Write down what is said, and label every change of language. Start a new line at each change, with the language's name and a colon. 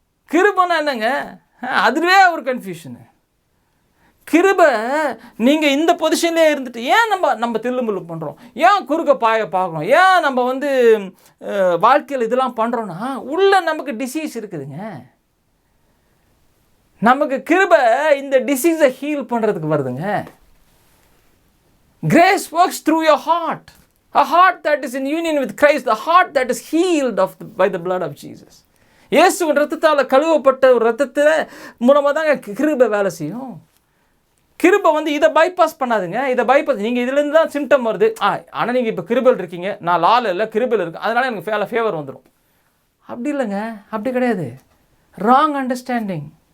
Tamil: கிருபைனா என்னங்க, அதுவே ஒரு கன்ஃபியூஷனு. கிருபை நீங்கள் இந்த பொசிஷன்லேயே இருந்துட்டு ஏன் நம்ம தில்லுமுள்ளு பண்ணுறோம், ஏன் குறுக்க பார்க்கணும், ஏன் நம்ம வாழ்க்கையில் இதெல்லாம் பண்ணுறோன்னா உள்ள நமக்கு டிசீஸ் இருக்குதுங்க. நமக்கு கிருபை இந்த டிசீஸை ஹீல் பண்ணுறதுக்கு வருதுங்க.
English: Grace works through your heart, a heart that is in union with Christ, the heart that is healed by the blood of Jesus.
Tamil: இயேசுவின் ரத்தத்தால் கழுவப்பட்ட ஒரு ரத்தத்தில் மூலமாக தாங்க கிருபை வேலை செய்யும். கிருபை இதை பைபாஸ் பண்ணாதுங்க. இதை பைபாஸ் நீங்கள் இதுலேருந்து தான் சிம்டம் வருது. ஆனால் நீங்கள் இப்போ கிருபையில் இருக்கீங்க, நான் லால் இல்லை கிருபையில் இருக்கேன், அதனால் எனக்கு ஃபேவர் வந்துடும். அப்படி இல்லைங்க, அப்படி கிடையாது.
English: Wrong understanding.